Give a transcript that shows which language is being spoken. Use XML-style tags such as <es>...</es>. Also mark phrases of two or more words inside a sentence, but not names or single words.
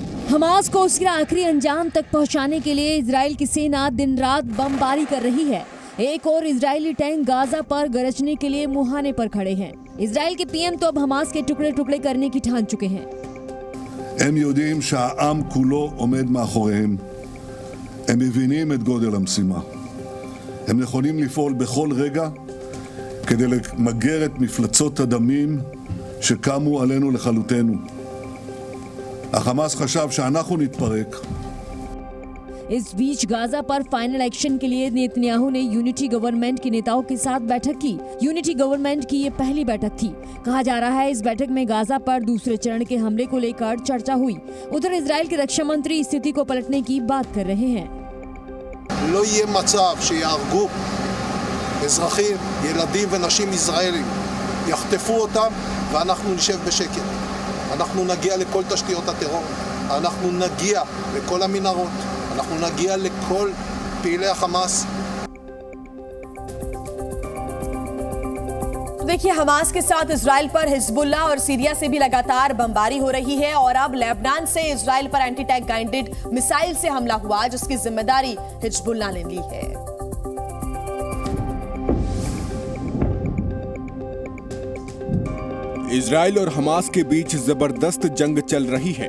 <hi>हमास को उसके आखिरी अंजाम तक पहुंचाने के लिए इजराइल की सेना दिन रात बमबारी कर रही है। एक और इजरायली टैंक गाजा पर गरजने के लिए मुहाने पर खड़े हैं। इजराइल के पीएम तो अब हमास के टुकड़े टुकड़े करने की ठान चुके हैं।</hi> <he>הם יודעים שהעם כולו עומד מאחוריהם. הם מבינים את גודל המשימה. הם נכונים לפעול בכל רגע כדי למגר את מפלצות הדמים שקמו עלינו לכלותנו. החמאס חשב שאנחנו נתפרק.</he> <hi>इस बीच गाजा पर</hi> <en>final action</en> <hi>के लिए नेतन्याहू ने</hi> <en>unity government</en> <hi>के नेताओं के साथ बैठक की।</hi> <en>unity government</en> <hi>की ये पहली बैठक थी। कहा जा रहा है इस बैठक में गाजा पर दूसरे चरण के हमले को लेकर चर्चा हुई। उधर इजराइल के रक्षा मंत्री स्थिति को पलटने की बात कर रहे हैं।</hi> <he>לא יהיה מצב שיהרגו אזרחים, ילדים ונשים ישראלים, יחטפו אותם ואנחנו נשב בשקט. אנחנו נגיע לכל תשתיות הטרור, אנחנו נגיע לכל המנהרות, אנחנו נגיע לכל פעילי החמאס.</he> <hi>देखिए, हमास के साथ इजराइल पर हिजबुल्लाह और सीरिया से भी लगातार बमबारी हो रही है और अब लेबनान से इजराइल पर</hi> <en>anti tank guided missile</en> <hi>से हमला हुआ जिसकी जिम्मेदारी हिजबुल्लाह ने ली है। इजराइल और हमास के बीच जबरदस्त जंग चल रही है।</hi>